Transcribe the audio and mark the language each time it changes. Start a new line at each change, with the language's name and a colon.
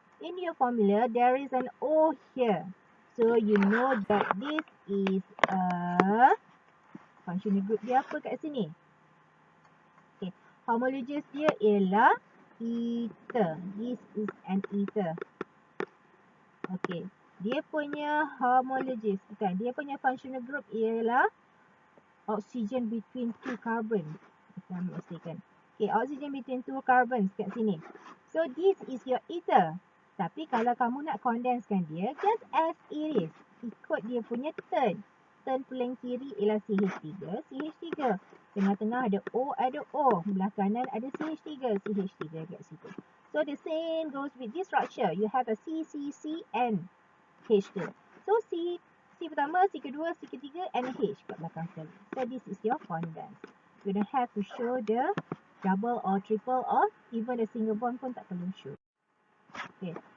English: In your formula, there is an O here. So, you know that this is a functional group
Malay: dia apa kat sini?
English: Okay.
Malay: Homologous dia ialah ether.
English: This is an ether. Okay.
Malay: Dia punya homologous, bukan.
English: Dia punya functional group ialah oxygen between two carbon. If I'm not mistaken. Okay, oxygen between two carbons
Malay: kat sini.
English: So, this is your ether.
Malay: Tapi kalau kamu nak condensekan dia,
English: just as it is.
Malay: Ikut dia punya turn. Turn paling kiri ialah CH3, CH3. Tengah-tengah ada O, Belah kanan ada CH3 kat situ.
English: So, the same goes with this structure. You have a C, and H2.
Malay: So, C pertama, C kedua, C ketiga, and H kat belakang sekali.
English: So, this is your condense. You don't have to show the double or triple or even a single bond
Malay: pun tak perlu show.
English: Okay.